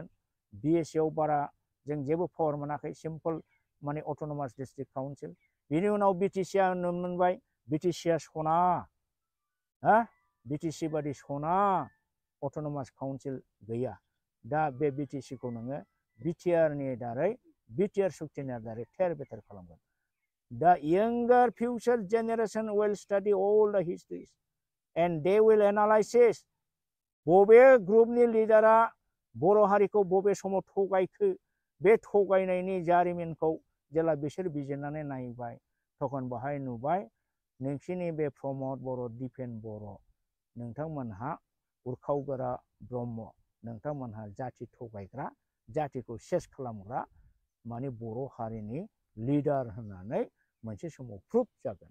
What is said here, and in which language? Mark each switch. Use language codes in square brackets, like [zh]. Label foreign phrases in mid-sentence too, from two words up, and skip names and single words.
[brx] बिएससि आव बारा जों जेबो पावार मोनाखै, सिम्पल माने [en] autonomous district council. [brx] बिनि उनाव बिटिसिआ नुनो मोनबाय बिटिसिआ सना, बिटिसि बादि सना [en] autonomous council [brx] गैया। दा बे बिटिसिखौ नोङो बिटिआरनि दारै बिटिआर सुक्तिनि दारै थेर बेथेर खालामगोन। [en] The younger future generation will study all the histories and they will analyze [brx] बबे ग्रुपनि लिडारा बर' हारिखौ बबे समाव थगायखो, बे थगायनायनि जारिमिनखौ जेला बिसोर बिजिरनानै नायबाय तखन बाहाय नुबाय नोंसिनि बे प्रमद बर' दिपेन बर' नोंथांमोनहा उरखावगोरा ब्रह्म, नोंथांमोनहा जाति थगायग्रा, जातिखौ सेस खालामग्रा माने बर' हारिनि लिडार होननानै मोनसे समाव प्रुफ जागोन।